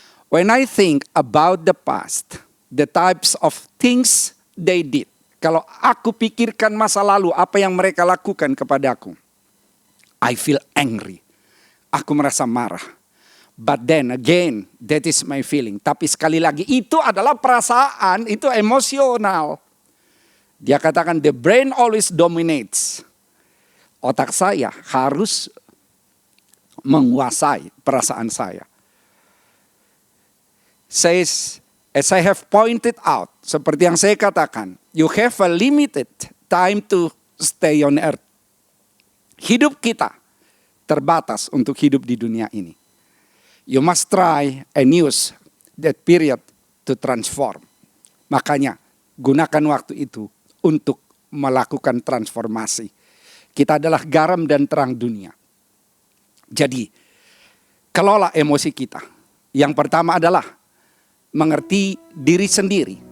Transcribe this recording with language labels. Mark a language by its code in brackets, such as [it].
[en] When I think about the past, the types of things they did. [id] Kalau aku pikirkan masa lalu, apa yang mereka lakukan kepadaku. [en] I feel angry. [id] Aku merasa marah. [en] But then again, that is my feeling. [id] Tapi sekali lagi, itu adalah perasaan, itu emosional. Dia katakan [en] the brain always dominates. [id] Otak saya harus menguasai perasaan saya. [en] Says, as I have pointed out, [id] seperti yang saya katakan, [en] you have a limited time to stay on earth. [id] Hidup kita terbatas untuk hidup di dunia ini. [en] You must try and use that period to transform. [id] Makanya gunakan waktu itu untuk melakukan transformasi. Kita adalah garam dan terang dunia. Jadi, kelola emosi kita. Yang pertama adalah mengerti diri sendiri.